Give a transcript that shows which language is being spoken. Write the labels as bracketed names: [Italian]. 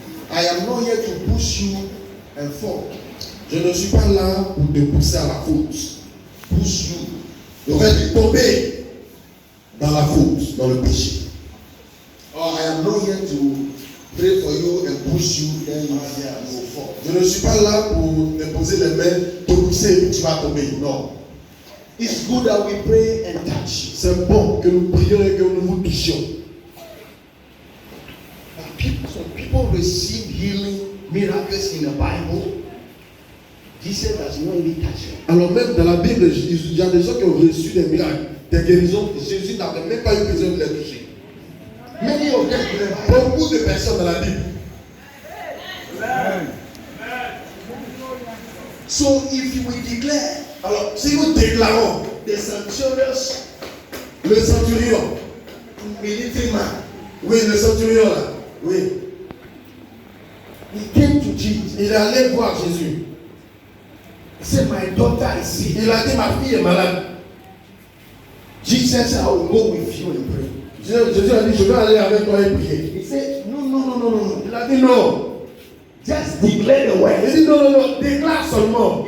[English] I am not here to push you and fall. [French] Je ne suis pas là pour te pousser à la faute. [English] Push you. [French] Je vais tomber dans la faute, dans le péché. [English] Or I am not here to pray for you and push you, then you will fall. [French] Je ne suis pas là pour te poser les mains, te pousser et puis tu vas tomber. Non. [English] It's good that we pray and touch. [French] C'est bon que nous prions et que nous vous touchions. [English] Some people receive healing miracles in the Bible. Jesus does not even touch them. [French] Alors même dans la Bible, il y a des gens qui ont reçu des miracles, des guérisons. Jésus n'avait même pas eu besoin de les toucher. [English] Many of them in the Bible. [French] Beaucoup de personnes dans la Bible. [English] So if we declare [French] Alors si nous déclarons [English] the centurions, [French] le centurion, [English] military man, [French] oui le centurion là, oui, [English] he came to Jesus. [French] il est allé voir Jésus. [English] He said, "My daughter is sick." [French] Il a dit ma fille est malade. [English] Jesus said, "I will go with you and pray." [French] Jésus a dit je vais aller avec toi et prier. [English] He said, "No. [French] Il a dit non. [English] Just declare the word. [French] Il dit non, déclare seulement.